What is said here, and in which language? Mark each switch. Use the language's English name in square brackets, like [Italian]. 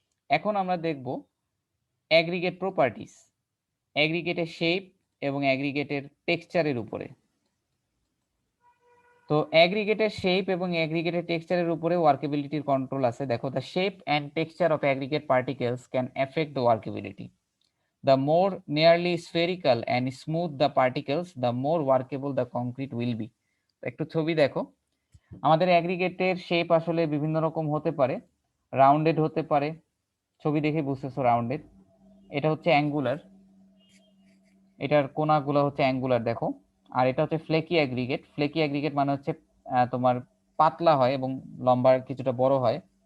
[Bangla] এখন আমরা দেখব অ্যাগ্রিগেট প্রপার্টিস, অ্যাগ্রিগেটের শেপ এবং অ্যাগ্রিগেটের টেক্সচারের উপরে। তো অ্যাগ্রিগেটের শেপ এবং অ্যাগ্রিগেটের টেক্সচারের উপরে ওয়ার্কেবিলিটির কন্ট্রোল আছে। [English] দেখো the shape and texture of aggregate particles can affect the workability. The more nearly spherical and smooth the particles, the more workable the concrete will be. [Bangla] একটু ছবি দেখো। আমাদের অ্যাগ্রিগেটের শেপ আসলে বিভিন্ন রকম হতে পারে, রাউন্ডেড হতে পারে, ছবি দেখে বুঝতেছো রাউন্ডেড। এটা হচ্ছে অ্যাঙ্গুলার, এটার কোনাগুলো হচ্ছে অ্যাঙ্গুলার দেখো। আর এটা হচ্ছে ফ্লেকি অ্যাগ্রিগেট। ফ্লেকি অ্যাগ্রিগেট মানে হচ্ছে তোমার পাতলা হয় এবং লম্বা কিছুটা বড় হয়।